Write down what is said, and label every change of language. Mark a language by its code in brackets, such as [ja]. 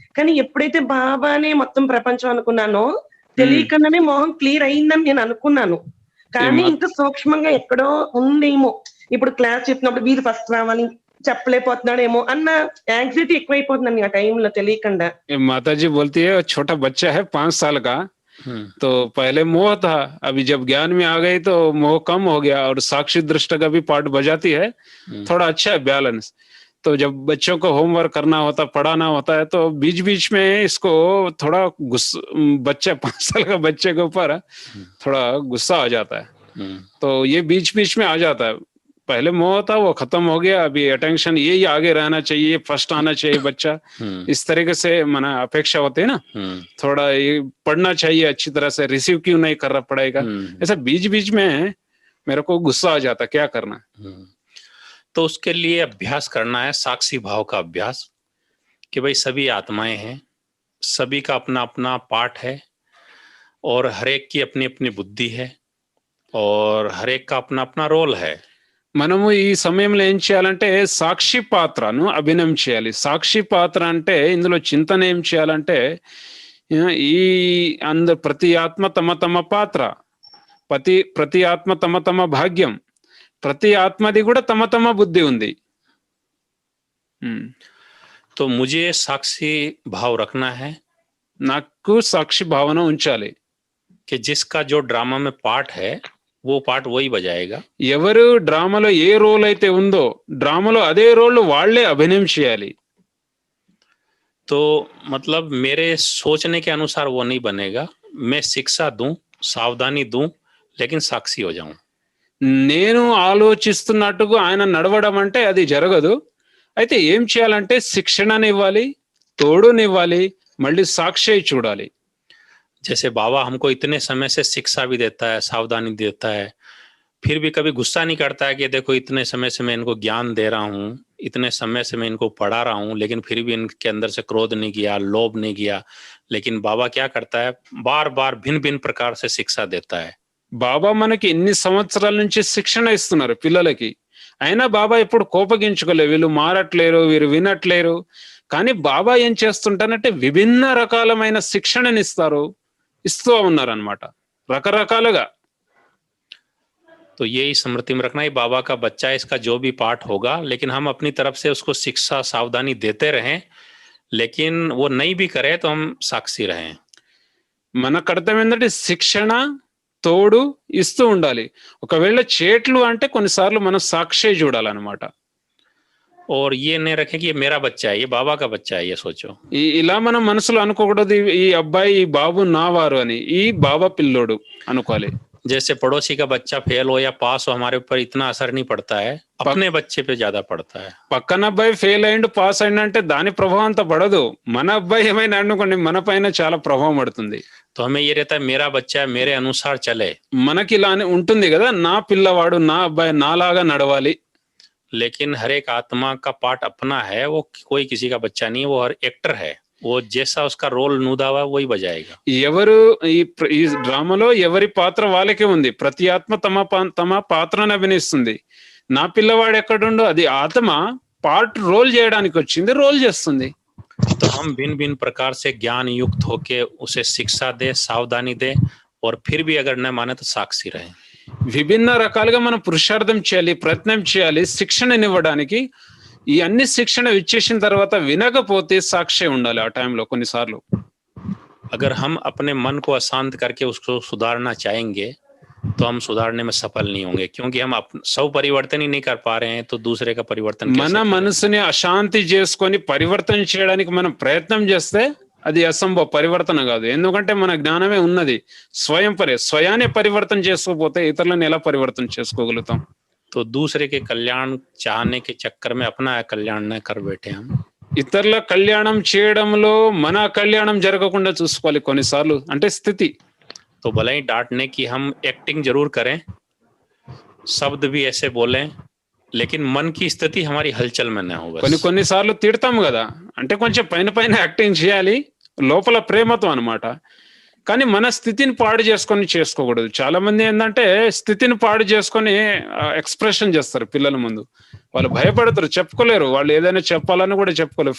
[te] కానీ ఎప్పుడైతే బాబానే మొత్తం ప్రపంచం అనుకున్నానో తెలియకుండానే మోహం క్లియర్ అయిందని నేను అనుకున్నాను. కానీ ఇంకా సూక్ష్మంగా ఎక్కడో ఉందేమో, ఇప్పుడు క్లాస్ చెప్పినప్పుడు వీరు ఫస్ట్ రావాలి చెప్పలేకపోతున్నాడేమో అన్న యాంగ్జైటీ ఎక్కువైపోతుందండి ఆ టైంలో తెలియకుండా. [hi] माताजी बोलती है छोटा बच्चा है 5 साल का, तो पहले मोह था, अभी जब ज्ञान में आ गई तो मोह कम हो गया और साक्षी दृष्टि का भी पार्ट बजाती है, थोड़ा अच्छा है बैलेंस। तो जब बच्चों को होमवर्क करना होता, पढ़ाना होता है, तो बीच बीच में इसको थोड़ा बच्चा 5 साल का बच्चे के ऊपर थोड़ा गुस्सा आ जाता है, तो ये बीच बीच में आ जाता है। पहले मोह था वो खत्म हो गया, अभी अटेंशन यही आगे रहना चाहिए, फर्स्ट आना चाहिए बच्चा, इस तरीके से मना अपेक्षा होती है ना, थोड़ा ये पढ़ना चाहिए अच्छी तरह से, रिसीव क्यों नहीं कर रहा पड़ेगा, ऐसा बीच बीच में मेरे को गुस्सा आ जाता, क्या करना। तो उसके लिए अभ्यास करना है, साक्षी भाव का अभ्यास, कि भाई सभी आत्माएं हैं, सभी का अपना अपना पार्ट है और हर एक की अपनी अपनी बुद्धि है और हर एक का अपना अपना रोल है। [te] మనము ఈ సమయంలో ఏం చేయాలంటే సాక్షి పాత్రను అభినయం చేయాలి. సాక్షి పాత్ర అంటే ఇందులో చింతన ఏం చేయాలంటే ఈ ప్రతి ఆత్మ తమ తమ పాత్ర, ప్రతి ఆత్మ తమ తమ భాగ్యం, ప్రతి ఆత్మది కూడా తమ తమ బుద్ధి ఉంది. [hi] तो मुझे साक्षी भाव रखना है, [te] నాకు సాక్షి భావన ఉంచాలి, [hi] कि जिसका जो ड्रामा में पार्ट है वो पार्ट वही बजाएगा। [te] ఎవరు డ్రామాలో ఏ రోల్ అయితే ఉందో డ్రామాలో అదే రోల్ వాళ్ళే అభినయం చేయాలి. [hi] तो मतलब मेरे सोचने के अनुसार वो नहीं बनेगा, मैं शिक्षा दूं, सावधानी दूं, लेकिन साक्षी हो जाऊं। [te] నేను ఆలోచిస్తున్నట్టుగా ఆయన నడవడం అంటే అది జరగదు. అయితే ఏం చేయాలంటే శిక్షణనివ్వాలి, తోడునివ్వాలి, మళ్ళీ సాక్షి చూడాలి. [hi] जैसे बाबा हमको इतने समय से शिक्षा भी देता है, सावधानी देता है, फिर भी कभी गुस्सा नहीं करता है कि देखो इतने समय से मैं इनको ज्ञान दे रहा हूँ, इतने समय से मैं इनको पढ़ा रहा हूँ, लेकिन फिर भी इनके अंदर से क्रोध नहीं किया, लोभ नहीं किया। लेकिन बाबा क्या करता है, बार बार भिन्न भिन्न प्रकार से शिक्षा देता है। [te] బాబా మనకి ఎన్ని సంవత్సరాల నుంచి శిక్షణ ఇస్తున్నారు పిల్లలకి, అయినా బాబా ఎప్పుడు కోపగించుకోలేదు, వీళ్ళు మారట్లేరు, వీరు వినట్లేరు. కానీ బాబా ఏం చేస్తుంటారంటే విభిన్న రకాలమైన శిక్షణని ఇస్తూ ఉన్నారనమాట, రకరకాలుగా. [hi] तो यही स्मृति में रखना, ही बाबा का बच्चा है, इसका जो भी पाठ होगा, लेकिन हम अपनी तरफ से उसको शिक्षा सावधानी देते रहें, लेकिन वो नहीं भी करे तो हम साक्षी रहें। [te] మన కర్తవ్యం ఏంటంటే శిక్షణ తోడు ఇస్తూ ఉండాలి. ఒకవేళ చేట్లు అంటే కొన్నిసార్లు మనం సాక్షి చూడాలన్నమాట. [hi] और ये नहीं रखे कि ये मेरा बच्चा है, ये बाबा का बच्चा है, ये सोचो। [te] ఇలా మనం మనసులో అనుకోకూడదు ఈ అబ్బాయి ఈ బాబు నా వారు అని, ఈ బాబా పిల్లోడు అనుకోవాలి. [hi] जैसे पड़ोसी का बच्चा फेल हो या पास हो, हमारे ऊपर इतना असर नहीं पड़ता है, अपने बच्चे पे ज्यादा पड़ता है। [te] పక్కన అబ్బాయి ఫెయిల్ అయ్యిండు పాస్ అయ్యిండు అంటే దాని ప్రభావం అంత పడదు, మన అబ్బాయి ఏమైనా అనుకోండి మన పైన చాలా ప్రభావం పడుతుంది. [hi] तो हमें ये रहता है मेरा बच्चा मेरे अनुसार चले, [te] మనకి ఇలా ఉంటుంది కదా, నా పిల్లవాడు నా అబ్బాయి నాలాగా నడవాలి. [hi] लेकिन हर एक आत्मा का पार्ट अपना है, वो कोई किसी का बच्चा नहीं है, वो हर एक्टर है, वो जैसा उसका रोल नूदा हुआ वही बजाएगा। [te] ఎవరు ఈ డ్రామాలో ఎవరి పాత్ర వాళ్ళకే ఉంది, ప్రతి ఆత్మ తమ పాత్రను అభినయిస్తుంది. నా పిల్లవాడు ఎక్కడుండో అది ఆత్మ పార్ట్ రోల్ చేయడానికి వచ్చింది, రోల్ చేస్తుంది. [hi] तो हम भिन्न भिन्न प्रकार से ज्ञान युक्त होके उसे शिक्षा दे, सावधानी दे, और फिर भी अगर न माने तो साक्षी रहे। [te] విభిన్న రకాలుగా మనం పురుషార్థం చేయాలి, ప్రయత్నం చేయాలి శిక్షణనివ్వడానికి. ఈ అన్ని శిక్షణ ఇచ్చేసిన తర్వాత వినకపోతే సాక్షి ఉండాలి ఆ టైంలో కొన్నిసార్లు. [hi] अगर हम अपने मन को अशांत करके उसको सुधारना चाहेंगे तो हम सुधारने में सफल नहीं होंगे, क्योंकि हम सब परिवर्तन ही नहीं कर पा रहे हैं, तो दूसरे का परिवर्तन [te] మన మనసుని అశాంతి చేసుకొని పరివర్తన చేయడానికి మనం ప్రయత్నం చేస్తే అది అసంభవ పరివర్తన కాదు. ఎందుకంటే మన జ్ఞానమే ఉన్నది. స్వయాన్ని పరివర్తన చేసుకోకపోతే ఇతరులను ఎలా పరివర్తన చేసుకోగలుగుతాం? [hi] तो दूसरे के कल्याण चाहने के चक्कर में अपना कल्याण न कर बैठे हम। [te] ఇతరుల కళ్యాణం చేయడంలో మన కళ్యాణం జరగకుండా చూసుకోవాలి కొన్నిసార్లు, అంటే స్థితి. [hi] तो भले ही डांटने की हम एक्टिंग जरूर करें, शब्द भी ऐसे बोलें, लेकिन मन की स्थिति हमारी हलचल में न हो। बस [te] కొన్నిసార్లు తిడతాం కదా, అంటే కొంచెం పైన యాక్టింగ్ చేయాలి, లోపల ప్రేమతో అన్నమాట. కానీ మన స్థితిని పాడు చేసుకొని చేసుకోకూడదు. చాలా మంది ఏంటంటే స్థితిని పాడు చేసుకొని ఎక్స్ప్రెషన్ చేస్తారు పిల్లల ముందు. వాళ్ళు భయపడతారు, చెప్పుకోలేరు. వాళ్ళు ఏదైనా చెప్పాలని కూడా చెప్పుకోలేరు.